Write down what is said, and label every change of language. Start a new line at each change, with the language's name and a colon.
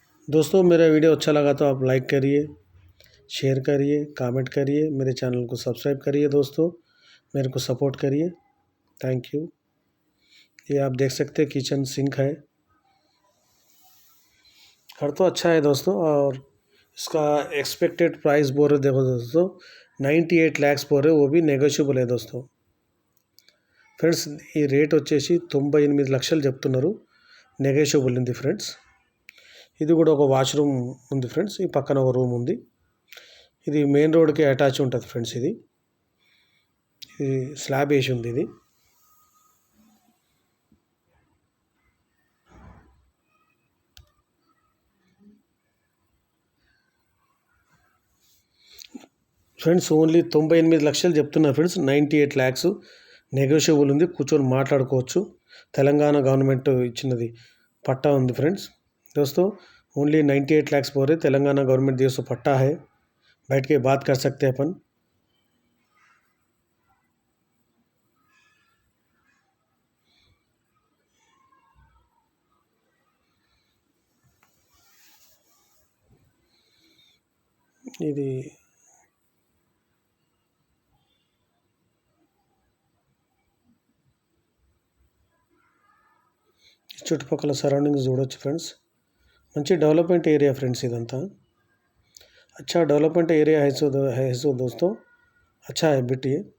Hindi: दोस्तों मेरा वीडियो अच्छा लगा तो आप लाइक करिए, शेयर करिए, कमेंट करिए, मेरे चैनल को सब्सक्राइब करिए दोस्तों, मेरे को सपोर्ट करिए। Thank you. ये आप देख सकते हैं किचन सिंक है। घर तो अच्छा है दोस्तों। और इसका एक्सपेक्टेड प्राइस बोल रहे देखो दोस्तों 98 lakhs बोल रहे, वो भी నెగోషియబుల్ है दोस्तों।
Telugu: ఫ్రెండ్స్ ఈ రేట్ వచ్చేసి 98 లక్షలు చెప్తున్నారు, నెగోషియబుల్ ఉంది ఫ్రెండ్స్. ఇది కూడా ఒక వాష్రూమ్ ఉంది ఫ్రెండ్స్. ఈ పక్కన ఒక రూమ్ ఉంది. ఇది మెయిన్ రోడ్కి అటాచ్ ఉంటుంది ఫ్రెండ్స్. ఇది స్లాబ్ వేసి ఉంది. ఇది ఫ్రెండ్స్ ఓన్లీ 98 లక్షలు చెప్తున్నారు ఫ్రెండ్స్. 98 lakhs నెగోషియబుల్ ఉంది, కూర్చొని మాట్లాడుకోవచ్చు. తెలంగాణ గవర్నమెంట్ ఇచ్చినది పట్టా ఉంది ఫ్రెండ్స్.
Hindi: दोस्तों ओनली 98 lakhs बोल रहे, तेलंगाना गवर्नमेंट दिवस पट्टा है, बैठ के बात कर सकते हैं अपन।
Telugu: ఇది చుట్టుపక్కల సరౌండింగ్స్ చూడొచ్చు ఫ్రెండ్స్. మంచి డెవలప్మెంట్ ఏరియా ఫ్రెండ్స్ ఇదంతా.
Hindi: अच्छा डेवलपमेंट एरिया है सो दोस्तों, अच्छा है बिट ये।